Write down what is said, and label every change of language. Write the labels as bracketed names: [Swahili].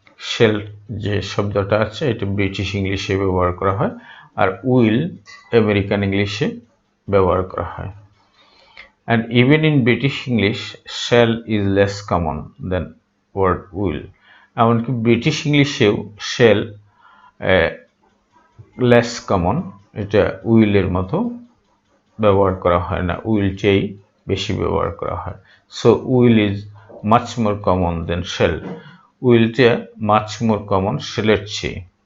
[Bangla] Shell যে শব্দটা আছে, এটা ব্রিটিশ ইংলিশে ব্যবহার করা হয়, আর উইল আমেরিকান ইংলিশে ব্যবহার করা হয়। [English] And even in British English, shall is less common than word will. [Bangla] এমনকি ব্রিটিশ ইংলিশেও শেল লেস কমন, এটা উইলের মতো ব্যবহার করা হয় না, উইলটাই বেশি ব্যবহার করা হয়। [English] So will is much more common than shell. [Bangla] উইলটা much more common শেলের চেয়ে।